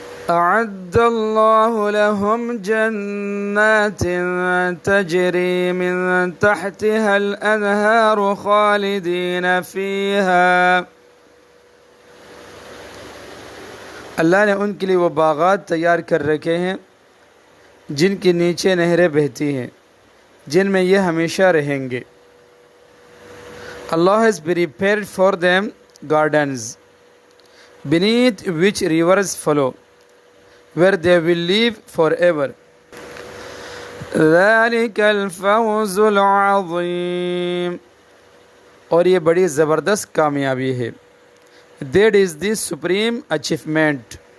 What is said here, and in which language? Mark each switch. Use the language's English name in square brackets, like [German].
[Arabic] أعد الله لهم جنات تجري من تحتها الأنهار خالدين فيها. [Urdu] اللہ نے ان کے لیے وہ باغات تیار کر رکھے ہیں جن کے نیچے نہریں بہتی ہیں، جن میں یہ ہمیشہ رہیں گے. [English] Allah has prepared for them gardens beneath which rivers flow, where they will live forever. [Arabic] ذَلِكَ الْفَوْزُ الْعَظِيمُ. [Urdu] اور یہ بڑی زبردست کامیابی ہے. [English] That is the supreme achievement.